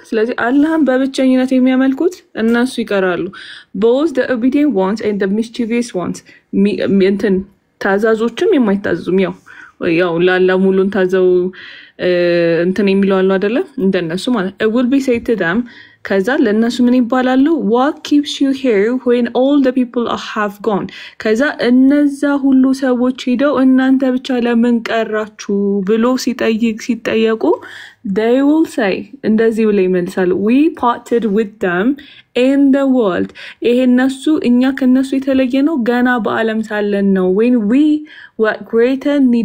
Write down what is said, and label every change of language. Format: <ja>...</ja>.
<am>ስለዚህ አላህን በብቸኝነት የሚያመልኩት እነሱ ይቀራሉ።</am> <en>both the obedient ones and the mischievous ones</en> <am>እንትን ታዛዞችም የማይታዘዙም ያው ላላ ሙሉን ታዘው እንትን የሚለው አሉ አይደለ? እንደነሱ ማለት</am> <en>it will be said to them</en> <am>ከዛ ለነሱ ምን ይባላሉ?</am> <en>what keeps you here when all the people have gone?</en> <am>ከዛ እነዛ ሁሉ ሰዎች ሄደው እናንተ ብቻ ለምን ቀራችሁ ብሎ ሲጠየቁ</am> <en>they will say</en> <am>እንደዚህ ብለው ይመልሳሉ</am> <en>we parted with them in the world</en> <am>ይሄ እነሱ እኛ ከነሱ የተለየ ነው ገና በአለም ሳለን ነው</am> <en>when we were greater</en>